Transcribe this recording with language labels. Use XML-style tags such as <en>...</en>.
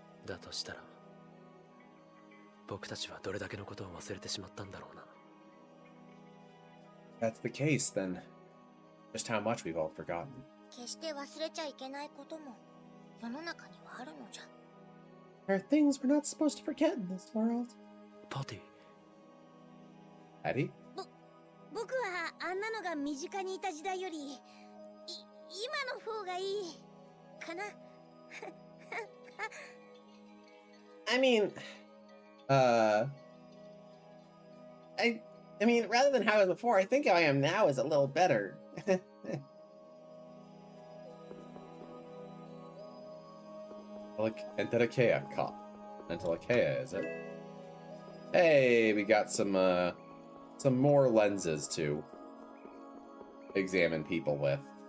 <ja>だとしたら僕たちはどれだけのことを忘れてしまったんだろうな。</ja> <en>If that's the case, then just how much we've all forgotten.</en> <ja>決して忘れちゃいけないことも世の中にはあるのじゃ。</ja> <en>There are things we're not supposed to forget in this world.</en> <ja>パティ、</ja> <en>Patty?</en> <ja>僕はあんなのが身近にいた時代より今の方がいいかな。</ja> <en>I mean, I mean, rather than how I was before, I think how I am now is a little better. Like Entelekea cop. Entelekea, is it? Hey, we got some more lenses to examine people with.</en>